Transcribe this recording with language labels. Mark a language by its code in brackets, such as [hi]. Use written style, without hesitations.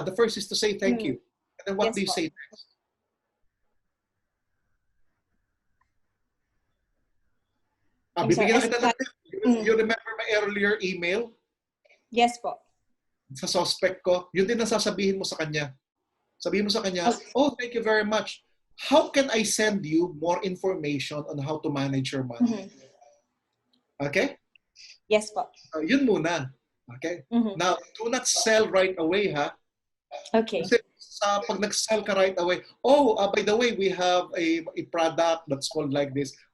[en] The first is to say thank you. And then what do you say next? [tl] Bibigyan kita ng tip. [en] You remember my earlier email? [tl] Yes po. Sa suspect ko, yun din ang sasabihin mo sa kanya. Sabihin mo sa kanya, oh, thank you very much. [en] How can I send you more information on how to manage your money? Okay? [tl] Yes po. Yun muna. [en] Okay? Now, do not sell right away, ha? Okay. [tl] Kasi pag nag-sell ka [en] right away, by the way, we have a product that's called like this.